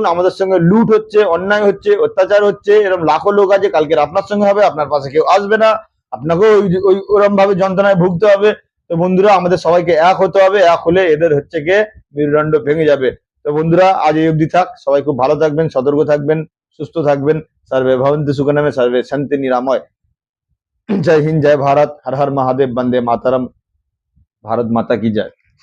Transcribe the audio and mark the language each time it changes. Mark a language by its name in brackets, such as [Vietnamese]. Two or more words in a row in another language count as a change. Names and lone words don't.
[Bangla] আমাদের সঙ্গে লুট হচ্ছে, অন্যায় হচ্ছে, অত্যাচার হচ্ছে, এরকম লাখো লোক আছে, কালকে আপনার সঙ্গে হবে, আপনার পাশে কেউ আসবে না, আপনাকেও ওরকম ভাবে যন্ত্রণায় ভুগতে হবে। তো বন্ধুরা আমাদের সবাইকে এক হতে হবে, এক হলে এদের হচ্ছে গিয়ে মেরুদণ্ড ভেঙে যাবে। তো বন্ধুরা আজ এই অবধি থাক, সবাই খুব ভালো থাকবেন, সতর্ক থাকবেন, সুস্থ থাকবেন। [Sanskrit] सर्वे भवन्तु सुखिनः, सर्वे सन्तु निरामय। [Hindi] जय हिंद, जय भारत, हर हर महादेव, वंदे मातरम। भारत माता की जय।